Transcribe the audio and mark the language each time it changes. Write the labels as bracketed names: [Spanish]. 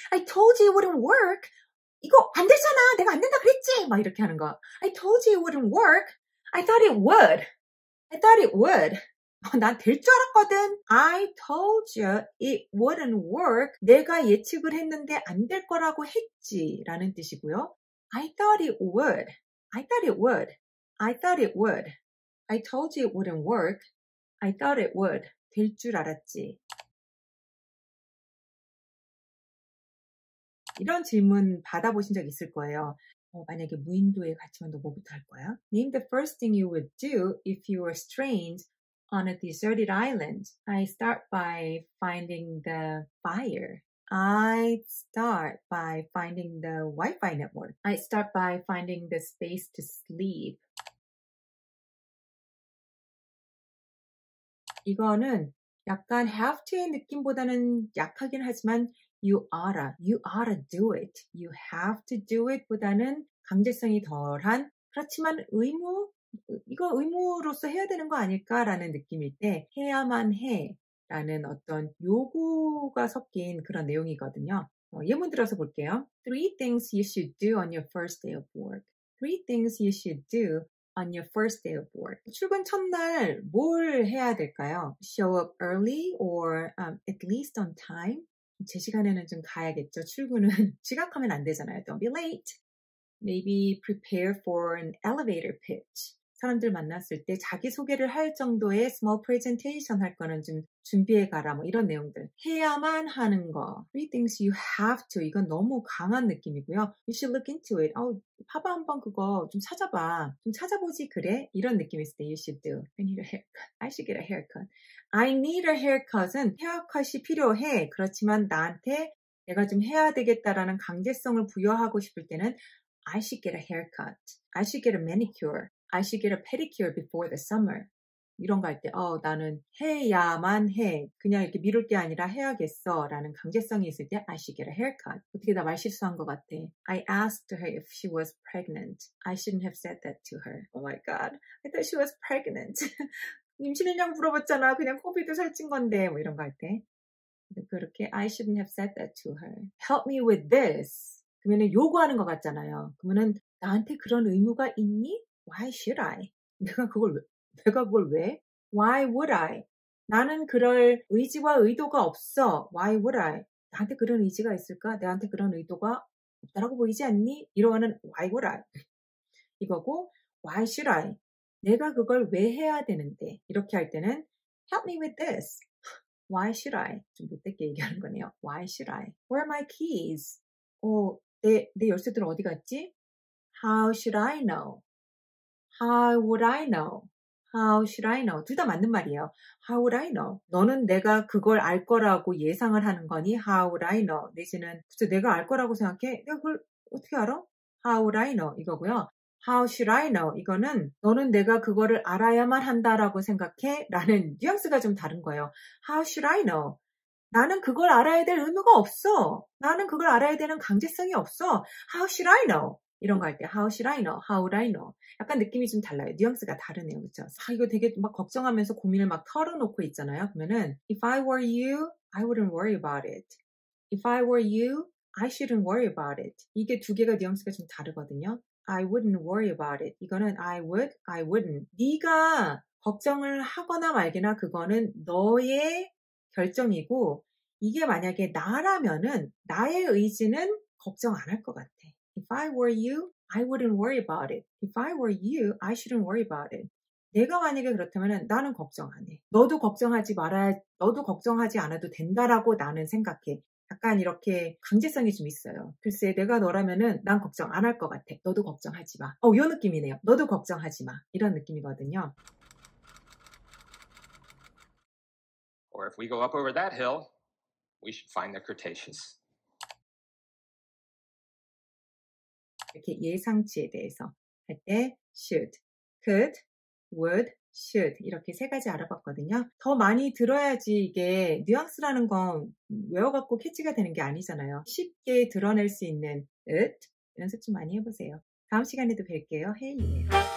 [English] I told you it wouldn't work. [Korean] 이거 안 되잖아. 내가 안 된다 그랬지. 막 이렇게 하는 거. [English] I told you it wouldn't work. I thought it would. I thought it would. [Korean] 난 될 줄 알았거든. [English] I told you it wouldn't work. [Korean] 내가 예측을 했는데 안 될 거라고 했지. 라는 뜻이고요. [English] I thought it would. I thought it would. I thought it would. I told you it wouldn't work. I thought it would. [Korean] 될 줄 알았지. 이런 질문 받아보신 적 있을 거예요. 만약에 무인도에 갇히면 너 뭐부터 할 거야? [English] Name the first thing you would do if you were stranded on a deserted island. I start by finding the fire. I start by finding the Wi-Fi network. I start by finding the space to sleep. [Korean] 이거는 약간 have to의 느낌보다는 약하긴 하지만 [English] you oughta do it. You have to do it [Korean] 보다는 강제성이 덜한 그렇지만 이거 의무로서 해야 되는 거 아닐까라는 느낌일 때 해야만 해 라는 어떤 요구가 섞인 그런 내용이거든요. 예문 들어서 볼게요. [English] 3 things you should do on your first day of work. 3 things you should do on your first day of work. [Korean] 출근 첫날 뭘 해야 될까요? [English] Show up early or at least on time. [Korean] 제 시간에는 좀 가야겠죠. 출근은 지각하면 안 되잖아요. [English] Don't be late. Maybe prepare for an elevator pitch. [Korean] 사람들 만났을 때 자기소개를 할 정도의 [English] small presentation [Korean] 할 거는 좀 준비해 가라. 뭐 이런 내용들. 해야만 하는 거. [English] 3 things you have to. [Korean] 이건 너무 강한 느낌이고요. [English] You should look into it. [Korean] 봐봐 한번 그거 좀 찾아봐. 좀 찾아보지 그래? 이런 느낌이 있을 때 [English] you should do. I need a haircut. I should get a haircut. I need a haircut [Korean] 은 헤어컷이 필요해. 그렇지만 나한테 내가 좀 해야 되겠다라는 강제성을 부여하고 싶을 때는 [English] I should get a haircut. I should get a manicure. I should get a pedicure before the summer. [Korean] 이런 거 할 때, 나는 해야만 해. 그냥 이렇게 미룰 게 아니라 해야겠어. 라는 강제성이 있을 때, [English] I should get a haircut. [Korean] 어떻게 나 말 실수한 것 같아. [English] I asked her if she was pregnant. I shouldn't have said that to her. Oh my god. I thought she was pregnant. [Korean] 임신했냐고 물어봤잖아. 그냥 코비드 살찐 건데. 뭐 이런 거 할 때. 그렇게, [English] I shouldn't have said that to her. Help me with this. [Korean] 그러면은 요구하는 것 같잖아요. 그러면은 나한테 그런 의무가 있니? [English] Why should I? [Korean] 내가 그걸 왜? [English] Why would I? [Korean] 나는 그럴 의지와 의도가 없어. [English] Why would I? [Korean] 나한테 그런 의지가 있을까? 나한테 그런 의도가 없다라고 보이지 않니? 이러면은 [English] Why would I? [Korean] 이거고 [English] Why should I? [Korean] 내가 그걸 왜 해야 되는데? 이렇게 할 때는 [English] Help me with this. Why should I? [Korean] 좀 못되게 얘기하는 거네요. [English] Why should I? Where are my keys? [Korean] 내 열쇠들은 어디 갔지? [English] How should I know? How would I know? How should I know? [Korean] 둘 다 맞는 말이에요. [English] How would I know? [Korean] 너는 내가 그걸 알 거라고 예상을 하는 거니? [English] How would I know? [Korean] 내지는 글쎄 내가 알 거라고 생각해? 내가 그걸 어떻게 알아? [English] How would I know? [Korean] 이거고요. [English] How should I know? [Korean] 이거는 너는 내가 그거를 알아야만 한다라고 생각해? 라는 뉘앙스가 좀 다른 거예요. [English] How should I know? [Korean] 나는 그걸 알아야 될 의무가 없어. 나는 그걸 알아야 되는 강제성이 없어. [English] How should I know? [Korean] 이런 거 할 때 [English] How should I know? How would I know? [Korean] 약간 느낌이 좀 달라요. 뉘앙스가 다르네요. 그렇죠? 이거 되게 막 걱정하면서 고민을 막 털어놓고 있잖아요. 그러면은 [English] If I were you, I wouldn't worry about it. If I were you, I shouldn't worry about it. [Korean] 이게 두 개가 뉘앙스가 좀 다르거든요. [English] I wouldn't worry about it. [Korean] 이거는 [English] I would, I wouldn't. [Korean] 네가 걱정을 하거나 말거나 그거는 너의 결정이고 이게 만약에 나라면은 나의 의지는 걱정 안 할 것 같아. [English] If I were you, I wouldn't worry about it. If I were you, I shouldn't worry about it. [Korean] 내가 만약에 그렇다면 나는 걱정 안 해. 너도 걱정하지 않아도 된다라고 나는 생각해. 약간 이렇게 강제성이 좀 있어요. 글쎄 내가 너라면은 난 걱정 안 할 것 같아. 너도 걱정하지 마. 요 느낌이네요. 너도 걱정하지 마. 이런 느낌이거든요. [English] Or if we go up over that hill, we should find the Cretaceous. [Korean] 이렇게 예상치에 대해서 할 때 should, could, would, should 이렇게 세 가지 알아봤거든요. 더 많이 들어야지 이게 뉘앙스라는 건 외워갖고 캐치가 되는 게 아니잖아요. 쉽게 드러낼 수 있는 it 연습 좀 많이 해보세요. 다음 시간에도 뵐게요. 혜인이에요.